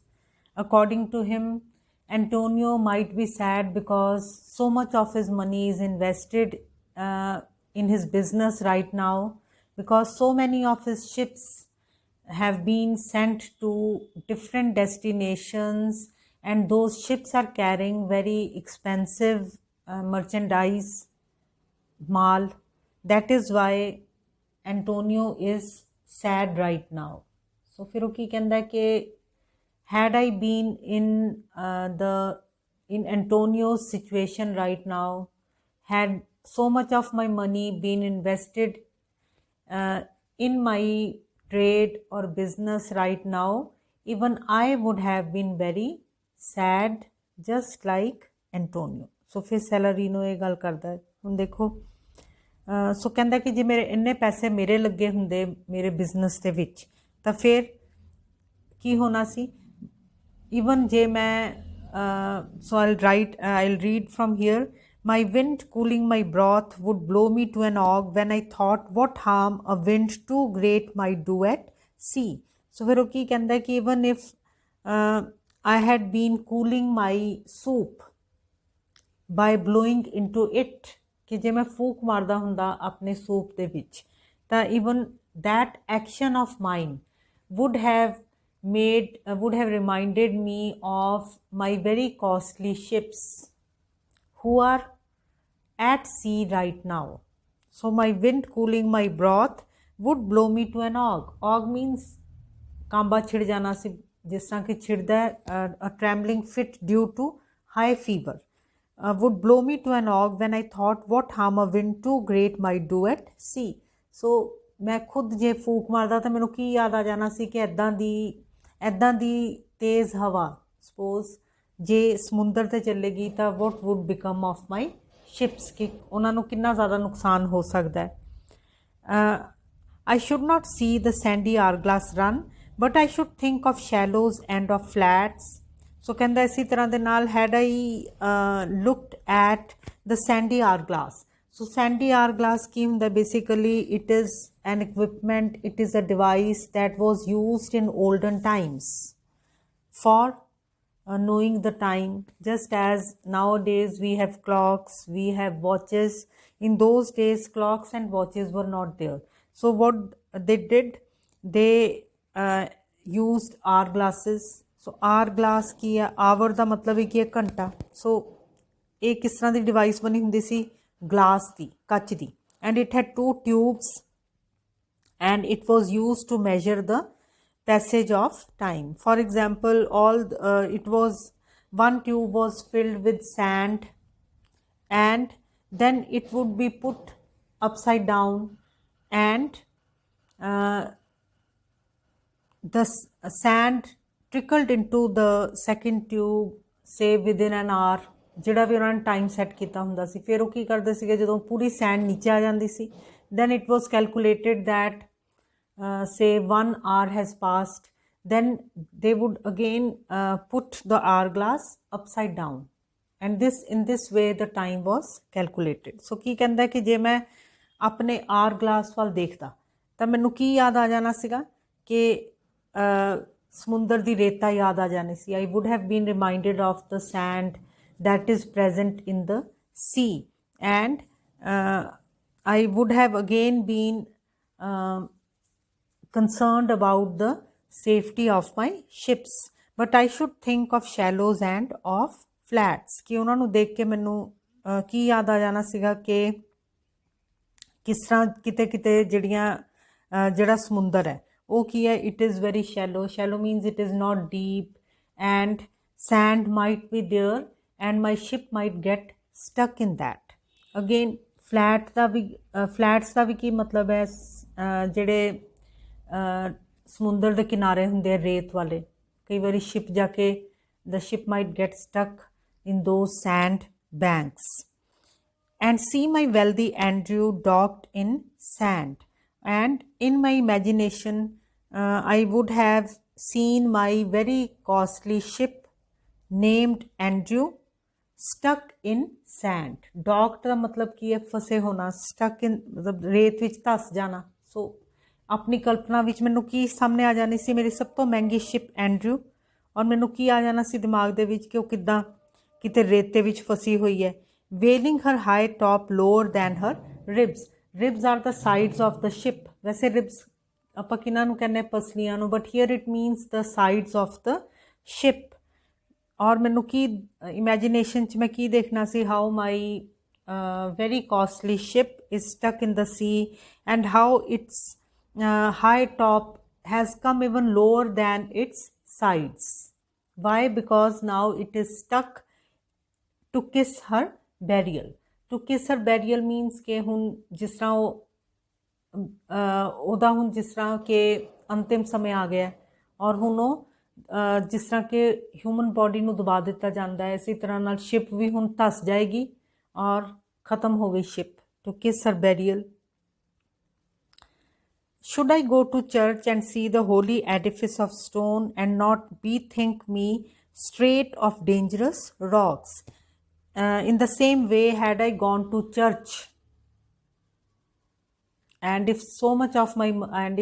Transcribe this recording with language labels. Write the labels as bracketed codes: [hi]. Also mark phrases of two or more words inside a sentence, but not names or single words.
[en] According to him, Antonio might be sad because so much of his money is invested in his business right now, because so many of his ships have been sent to different destinations, and those ships are carrying very expensive merchandise, mal. That is why Antonio is sad right now. So [hi] फिर वो की कहता है कि [en] had I been in Antonio's situation right now, had so much of my money been invested in my trade or business right now, even I would have been very sad, just like Antonio. [pa] So फिर Salarino ਇਹ ਗੱਲ ਕਰਦਾ ਹੈ। ਹੁਣ ਦੇਖੋ ਸੋ ਕਹਿੰਦਾ ਕਿ ਜੇ ਮੇਰੇ ਇੰਨੇ ਪੈਸੇ ਮੇਰੇ ਲੱਗੇ ਹੁੰਦੇ ਮੇਰੇ ਬਿਜ਼ਨਸ ਦੇ ਵਿੱਚ ਤਾਂ ਫਿਰ ਕੀ ਹੋਣਾ ਸੀ। [en] ਈਵਨ [pa] ਜੇ ਮੈਂ [en] ਸੋ I'll read from here. My wind cooling my broth would blow me to an ague when I thought what harm a wind too great might do at sea. So [pa] ਫਿਰ ਉਹ ਕੀ ਕਹਿੰਦਾ ਕਿ [en] even if I had been cooling my soup by blowing into it, [pa] ਕਿ ਜੇ ਮੈਂ ਫੂਕ ਮਾਰਦਾ ਹੁੰਦਾ ਅਪਣੇ ਸੂਪ ਦੇ ਵਿੱਚ ਤਾਂ [en] even that action of mine would have reminded me of my very costly ships who are at sea right now. So my wind cooling my broth would blow me to an ague. Ague means [pa] ਕਾਂਬਾ ਛਿੜ ਜਾਣਾ ਸੀ, ਜਿਸ ਤਰ੍ਹਾਂ ਕਿ ਛਿੜਦਾ ਹੈ [en] a trembling fit due to high fever. Would blow me to an ague when I thought what harm a wind too great might do at sea. [pa] So ਮੈਂ ਖੁਦ ਜੇ ਫੂਕ ਮਾਰਦਾ ਤਾਂ ਮੈਨੂੰ ਕੀ ਯਾਦ ਆ ਜਾਣਾ ਸੀ ਕਿ ਐਦਾਂ ਦੀ ਤੇਜ਼ ਹਵਾ ਸਪੋਜ਼ ਜੇ ਸਮੁੰਦਰ ਤੇ ਚੱਲੇਗੀ ਤਾਂ [en] what would become of my ships, [pa] ਕਿ ਉਹਨਾਂ ਨੂੰ ਕਿੰਨਾ ਜ਼ਿਆਦਾ ਨੁਕਸਾਨ ਹੋ ਸਕਦਾ ਹੈ। [en] I should not see the sandy hourglass run, but I should think of shallows and of flats. So [pa] ਕਹਿੰਦਾ ਇਸੇ ਤਰ੍ਹਾਂ ਦੇ ਨਾਲ [en] had I looked at the sandy hourglass. So sandy hourglass [pa] ਕੀ ਹੁੰਦਾ [en] basically it is an equipment, it is a device that was used in olden times for knowing the time, just as nowadays we have clocks, we have watches. In those days clocks and watches were not there. So what they did, they used hourglasses. [pa] ਸੋ ਆਰ ਗਲਾਸ ਕੀ ਹੈ, आवर ਦਾ ਮਤਲਬ ਹੈ ਕਿ ਘੰਟਾ। ਸੋ ਇਹ ਕਿਸ ਤਰ੍ਹਾਂ ਦੀ ਡਿਵਾਈਸ ਬਣੀ ਹੁੰਦੀ ਸੀ, ਗਲਾਸ ਦੀ, ਕੱਚ ਦੀ, [en] and it had 2 tubes and it was used to measure the passage of time. for example it was one tube was filled with sand and then it would be put upside down and the sand trickled into the second tube say within an hour, [pa] ਜਿਹੜਾ ਵੀ ਉਹਨਾਂ ਨੇ ਟਾਈਮ ਸੈੱਟ ਕੀਤਾ ਹੁੰਦਾ ਸੀ। ਫਿਰ ਉਹ ਕੀ ਕਰਦੇ ਸੀਗੇ, ਜਦੋਂ ਪੂਰੀ ਸੈਂਡ ਨੀਚੇ ਆ ਜਾਂਦੀ ਸੀ [en] then it was calculated that say 1 hour has passed, then they would again put the hourglass upside down and in this way the time was calculated. [pa] So ਕੀ ਕਹਿੰਦਾ ਕਿ ਜੇ ਮੈਂ ਆਪਣੇ hourglass ਵੱਲ ਦੇਖਦਾ ਤਾਂ ਮੈਨੂੰ ਕੀ ਯਾਦ ਆ ਜਾਣਾ ਸੀਗਾ ਕਿ ਸਮੁੰਦਰ ਦੀ ਰੇਤਾ ਯਾਦ ਆ ਜਾਣੀ ਸੀ। [en] I would have been reminded of the sand that is present in the sea, and I would have again been concerned about the safety of my ships, but I should think of shallows and of flats. [pa] ਕਿ ਉਹਨਾਂ ਨੂੰ ਦੇਖ ਕੇ ਮੈਨੂੰ ਕੀ ਯਾਦ ਆ ਜਾਣਾ ਸੀਗਾ ਕਿ ਕਿਸ ਤਰ੍ਹਾਂ ਕਿਤੇ ਕਿਤੇ ਜਿਹੜਾ ਸਮੁੰਦਰ ਹੈ ਉਹ ਕੀ ਹੈ, [en] it is very shallow. Shallow means it is not deep and sand might be there and my ship might get stuck in that. [pa] Again ਫਲੈਟ ਕਾ ਭੀ ਫਲੈਟਸ ਕਾ ਭੀ ਕੀ ਮਤਲਬ ਹੈ ਜਿਹੜੇ ਸਮੁੰਦਰ ਦੇ ਕਿਨਾਰੇ ਹੁੰਦੇ ਆ ਰੇਤ ਵਾਲੇ ਕਈ ਵਾਰੀ ਸ਼ਿਪ ਜਾ ਕੇ [en] the ship might get stuck in those sand banks. And see my wealthy Andrew docked in sand. And in my imagination, I would have seen my very costly ship named Andrew stuck in sand. [pa] Docked ਦਾ ਮਤਲਬ ਕੀ ਹੈ ਫਸੇ ਹੋਣਾ, [en] stuck in [pa] ਮਤਲਬ ਰੇਤ ਵਿੱਚ ਧਸ ਜਾਣਾ. ਸੋ ਆਪਣੀ ਕਲਪਨਾ ਵਿੱਚ ਮੈਨੂੰ ਕੀ ਸਾਹਮਣੇ ਆ ਜਾਣੀ ਸੀ, ਮੇਰੀ ਸਭ ਤੋਂ ਮਹਿੰਗੀ ਸ਼ਿਪ ਐਂਡਰਿਊ, ਔਰ ਮੈਨੂੰ ਕੀ ਆ ਜਾਣਾ ਸੀ ਦਿਮਾਗ ਦੇ ਵਿੱਚ ਕਿ ਉਹ ਕਿੱਦਾਂ ਕਿਤੇ ਰੇਤੇ ਵਿੱਚ ਫਸੀ ਹੋਈ ਹੈ. [en] vailing her high top lower than her ribs. ribs are the sides of the ship. [pa] ਵੈਸੇ ਰਿਬਸ ਆਪਾਂ ਕਿਹਨਾਂ ਨੂੰ ਕਹਿੰਦੇ ਪਸਲੀਆਂ ਨੂੰ, [en] but here it means the sides of the ship. [pa] ਔਰ ਮੈਨੂੰ ਕੀ ਇਮੈਜੀਨੇਸ਼ਨ 'ਚ ਮੈਂ ਕੀ ਦੇਖਣਾ ਸੀ, [en] how my very costly ship is stuck in the sea and how its high top has come even lower than its sides. Why? Because now it is stuck to kiss her burial. To kiss her burial means [pa] ਕਿ ਹੁਣ ਜਿਸ ਤਰ੍ਹਾਂ ਉਹਦਾ ਹੁਣ ਜਿਸ ਤਰ੍ਹਾਂ ਕਿ ਅੰਤਿਮ ਸਮੇਂ ਆ ਗਿਆ ਔਰ ਹੁਣ ਉਹ ਜਿਸ ਤਰ੍ਹਾਂ ਕਿ [en] human body [pa] ਨੂੰ ਦਬਾ ਦਿੱਤਾ ਜਾਂਦਾ ਹੈ, ਇਸੇ ਤਰ੍ਹਾਂ ਨਾਲ ਸ਼ਿਪ ਵੀ ਹੁਣ ਧਸ ਜਾਏਗੀ ਔਰ ਖ਼ਤਮ ਹੋ ਗਈ ship. [en] To kiss her burial. Should I go to church and see the holy edifice of stone and not bethink me straight of dangerous rocks? In the same way, had I gone to church, and if so much of my, and